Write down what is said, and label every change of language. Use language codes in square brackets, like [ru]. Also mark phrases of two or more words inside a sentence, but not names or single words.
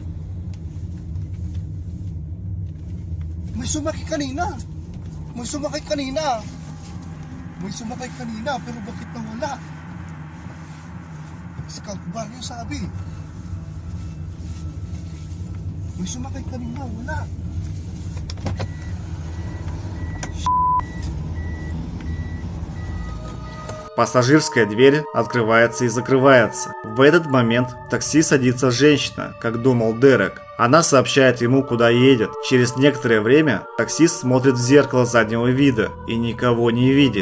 [tl] May sumakay kanina. May sumakay kanina. May sumakay kanina pero bakit nawala? Scout Barrio sabi. May sumakay kanina, wala. [ru] Пассажирская дверь открывается и закрывается. В этот момент в такси садится женщина, как думал Дерек. Она сообщает ему, куда едет. Через некоторое время таксист смотрит в зеркало заднего вида и никого не видит.